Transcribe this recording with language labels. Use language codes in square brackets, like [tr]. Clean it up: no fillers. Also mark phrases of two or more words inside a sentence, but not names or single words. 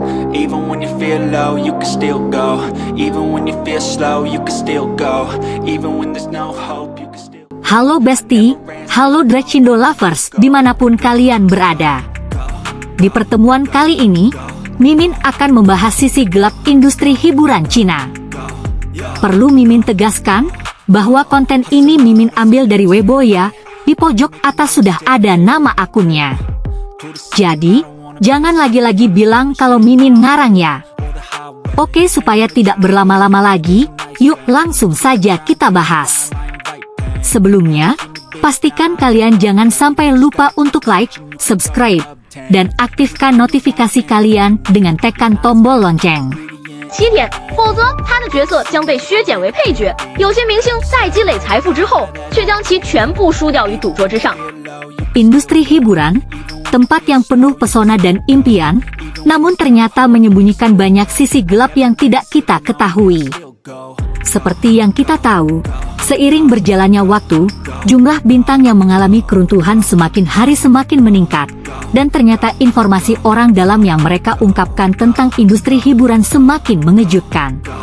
[en] Even when you feel low, you can still go. Even when you feel slow, you can still go. Even when there's no hope, you can still. [id] Halo Besti, halo Dracindo Lovers dimanapun kalian berada. Di pertemuan kali ini, Mimin akan membahas sisi gelap industri hiburan Cina. Perlu Mimin tegaskan bahwa konten ini Mimin ambil dari Weibo ya, di pojok atas sudah ada nama akunnya. Jadi, jangan lagi-lagi bilang kalau Mimin ngarang ya. Oke, supaya tidak berlama-lama lagi, yuk langsung saja kita bahas. Sebelumnya, pastikan kalian jangan sampai lupa untuk [en] like, subscribe, [id] dan aktifkan notifikasi kalian dengan tekan tombol lonceng. [zh] 7 点，否则他的角色将被削减为配角。有些明星在积累财富之后，却将其全部输掉于赌桌之上。 [id] Industri hiburan, tempat yang penuh pesona dan impian, namun ternyata menyembunyikan banyak sisi gelap yang tidak kita ketahui. Seperti yang kita tahu, seiring berjalannya waktu, jumlah bintang yang mengalami keruntuhan semakin hari semakin meningkat, dan ternyata informasi orang dalam yang mereka ungkapkan tentang industri hiburan semakin mengejutkan.